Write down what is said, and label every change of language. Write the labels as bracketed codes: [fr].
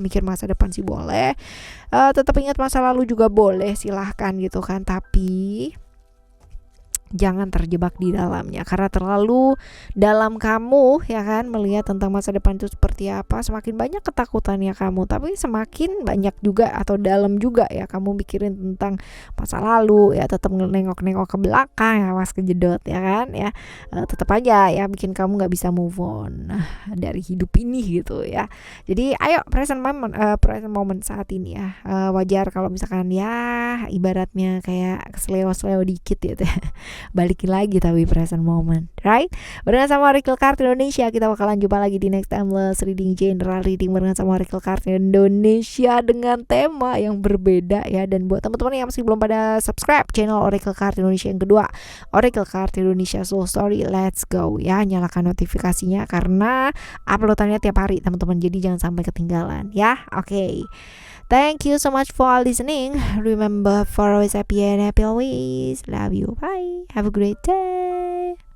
[id] Mikir masa depan sih boleh, tetap ingat masa lalu juga boleh, silahkan gitu kan, tapi jangan terjebak di dalamnya, karena terlalu dalam kamu ya kan melihat tentang masa depan itu seperti apa, semakin banyak ketakutannya kamu, tapi semakin banyak juga atau dalam juga ya kamu mikirin tentang masa lalu ya, tetap nengok-nengok ke belakang, awas kejedot ya kan ya, tetap aja ya bikin kamu nggak bisa move on dari hidup ini gitu ya. Jadi ayo present moment saat ini ya. Wajar kalau misalkan ya ibaratnya kayak kesleo-sleo dikit gitu ya. Balikin lagi tapi [en] present moment, right? [id] Barengan sama Oracle Card Indonesia, kita bakalan jumpa lagi di next timeless reading, general reading barengan sama Oracle Card Indonesia dengan tema yang berbeda ya. Dan buat teman-teman yang masih belum pada subscribe channel Oracle Card Indonesia yang kedua, Oracle Card Indonesia Soul Story, [en] let's go [id] ya, nyalakan notifikasinya karena uploadannya tiap hari teman-teman, jadi jangan sampai ketinggalan ya. Oke. [en] Thank you so much for listening. Remember, for always happy and happy always. Love you. Bye. Have a great day.